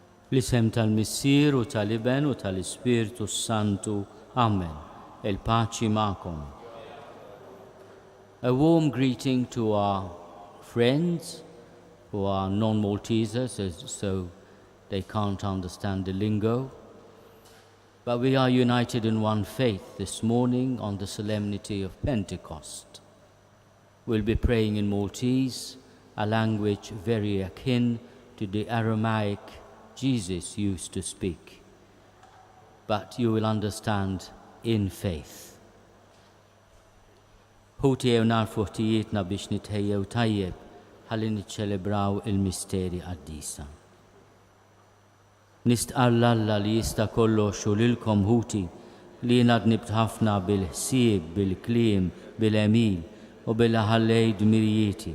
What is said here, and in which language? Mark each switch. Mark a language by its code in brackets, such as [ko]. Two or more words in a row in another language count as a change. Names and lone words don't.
[mt] L-isem tal-Missier u tal-Iben u tal-Ispirtu Santu. Amen. Il-paċi ma'kom. [en] A warm greeting to our friends who are non-Maltesers, so they can't understand the lingo. But we are united in one faith this morning on the solemnity of Pentecost. We'll be praying in Maltese, a language very akin to the Aramaic Jesus used to speak. But you will understand in faith. [mt] Ħutijew narfu ħtijietna biex nitħejjew tajjeb ħalli niċċelebraw il-misteri qaddisa. Nistqar Alla li jista' kollox u lilkom ħuti li jiena dnibt ħafna bil-ħsieb, bil-kliem, bil-emil u bil-ħallej dmirijieti.